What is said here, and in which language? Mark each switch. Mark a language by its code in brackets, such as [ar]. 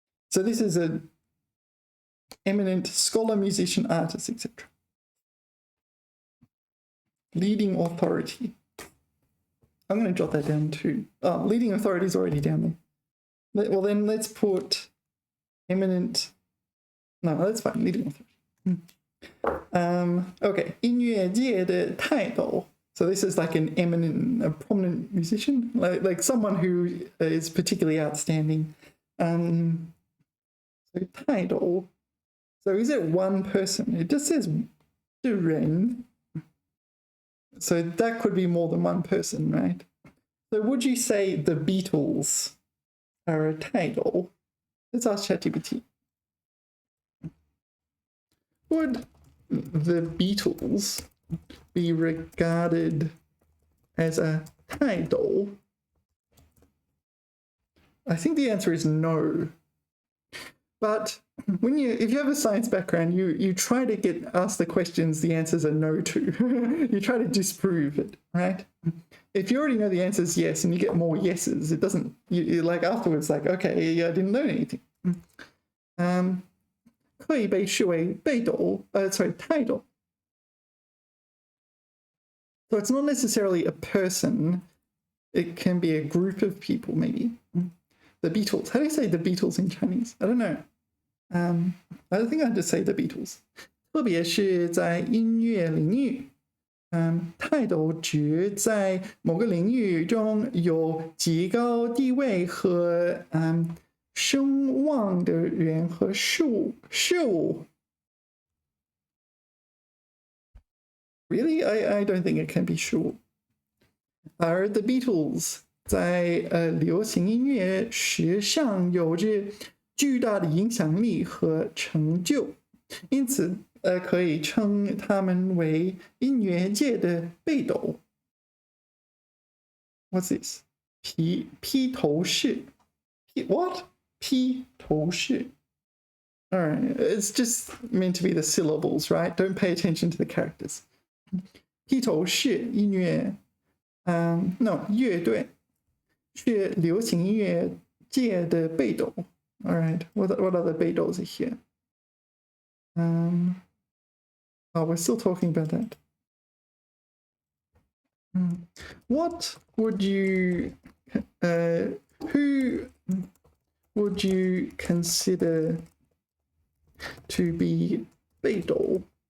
[en] So this is an eminent scholar, musician, artist, etc. Leading authority. I'm going to jot that down too. Oh, leading authority is already down there. Well, then let's put eminent. No, that's fine. Leading authority. [zh] Okay, 音乐界的泰斗. [en] So this is like a prominent musician, like someone who is particularly outstanding. So 泰斗.So is it one person? It just says 的人. So that could be more than one person, right? So would you say the Beatles are a 泰斗? Let's ask ChatGPT. Would the Beatles be regarded as a 泰斗? I think the answer is no. But if you have a science background, you try to get asked the questions the answers are no to. You try to disprove it, right? If you already know the answer is yes and you get more yeses, it doesn't, you're like afterwards like, okay, yeah, I didn't learn anything. [zh] 可以被视为被斗, sorry, 泰斗. [en] So it's not necessarily a person. It can be a group of people, maybe. The Beatles. How do you say the Beatles in Chinese? I don't know. I think I just say the Beatles， [zh] 特别是在音乐领域，泰斗指在某个领域中有极高地位和声望的人和事物。 [en] Really, I don't think it can be 事物。 [zh] 而 The Beatles 在流行音乐史上有着巨大的影响力和成就，因此可以称他们为音乐界的北斗。 [en] What's this? 披头士。What? [zh] 披头士。 [en] Alright, it's just meant to be the syllables, right? Don't pay attention to the characters. [zh] 披头士音乐，no 乐队是流行音乐界的北斗。 [en] All right, what other 北斗 here? Oh, we're still talking about that. What would you, who would you consider to be 北斗?